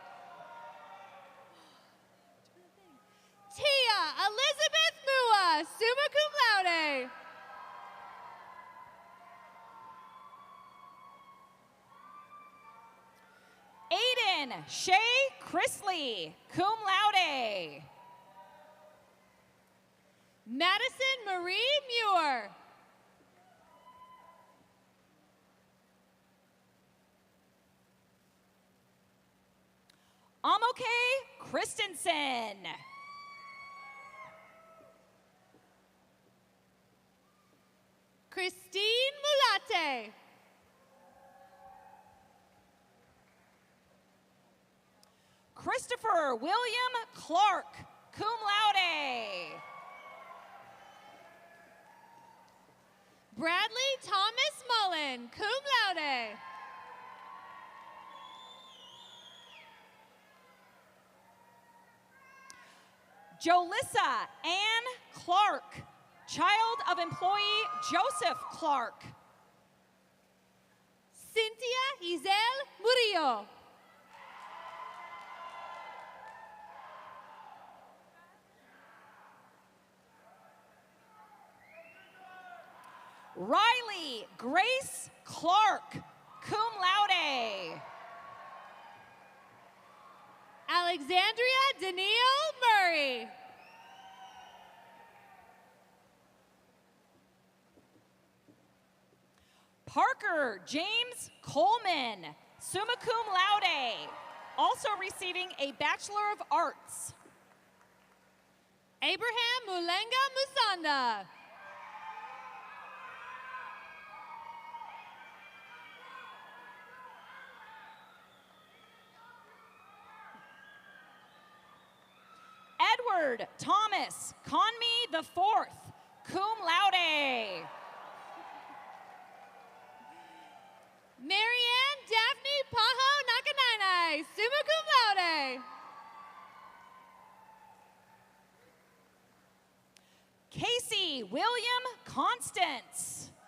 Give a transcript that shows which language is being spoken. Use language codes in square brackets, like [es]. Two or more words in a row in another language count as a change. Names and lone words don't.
[en] Tia Elizabeth Mua, [la] summa cum laude. [en] Aiden Shay Chrisley, [la] cum laude. [en] Madison Marie Muir. Amoke Christensen. Christine Mulate. Christopher William Clark, [la] cum laude. [en] Bradley Thomas Mullen, [la] cum laude. [en] Jolissa Ann Clark, child of employee Joseph Clark. Cynthia Isel Murillo. Riley Grace Clark, [la] cum laude. [en] Alexandria Danielle Murray. Parker James Coleman, [la] summa cum laude, [en] also receiving a Bachelor of Arts. Abraham Mulenga Musanda. Edward Thomas Conme IV, [la] cum laude. [en] Marianne Daphne Pajo Nakanainai, [la] summa cum laude. [en] Casey William Constance.